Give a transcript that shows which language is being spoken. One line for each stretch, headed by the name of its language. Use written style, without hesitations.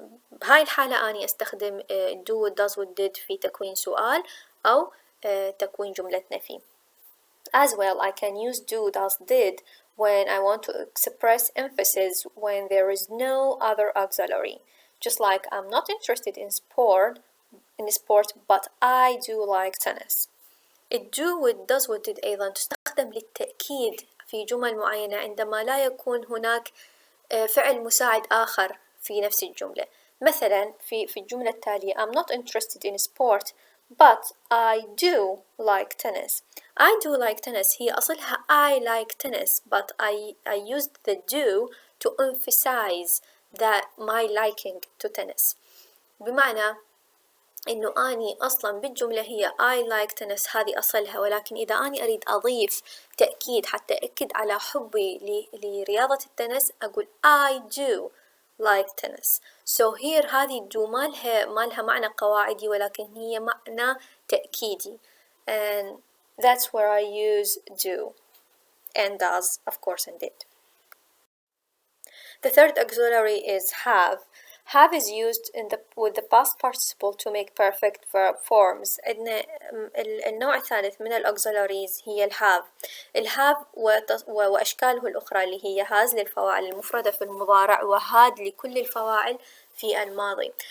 Arabic: بهاي الحالة أنا أستخدم do does و did في تكوين سؤال أو تكوين جملة نفي.
English: As well, I can use do does did when I want to express emphasis when there is no other auxiliary. Just like I'm not interested in sport, but I do like tennis.
Arabic: do with does و did أيضا تستخدم للتأكيد في جمل معينة عندما لا يكون هناك فعل مساعد آخر في نفس الجملة. مثلا في الجملة التالية
English: I'm not interested in sport but I do like tennis. I do like tennis
Arabic: هي أصلها
English: I like tennis but I used the do to emphasize that my liking to tennis.
Arabic: بمعنى إنه أني أصلا بالجملة هي
English: I like tennis
Arabic: هذه أصلها، ولكن إذا أني أريد أضيف تأكيد حتى أكد على حبي لرياضة التنس أقول
English: I do like tennis. So here
Arabic: هذه do ما لها معنى قواعدي، ولكن هي معنى تأكيدي.
English: And that's where I use do and does of course and did. The third auxiliary is have. Have is used with the past participle to make perfect verb forms.
Arabic: عندنا النوع الثالث من الأوكسيلاريز هي الهاف وأشكاله الأخرى اللي هي هاز للفواعل المفردة في المضارع، وهاد لكل الفواعل في الماضي.